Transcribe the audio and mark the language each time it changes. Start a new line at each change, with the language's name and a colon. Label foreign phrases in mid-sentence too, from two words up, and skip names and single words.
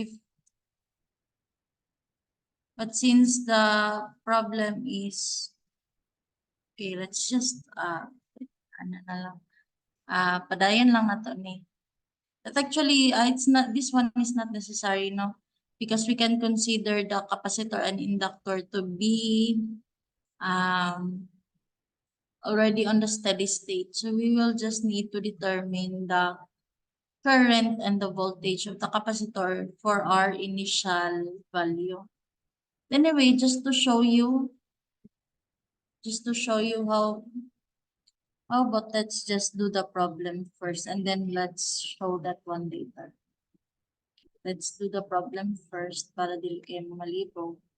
English: But since the problem is, okay, let's just
Cebuano: ano na lang, padayon lang nato ni.
English: But actually, it's not, this one is not necessary, no? Because we can consider the capacitor and inductor to be already on the steady state. So we will just need to determine the current and the voltage of the capacitor for our initial value. Anyway, just to show you how about let's just do the problem first and then let's show that one later. Let's do the problem first
Cebuano: para dili kayo malibog.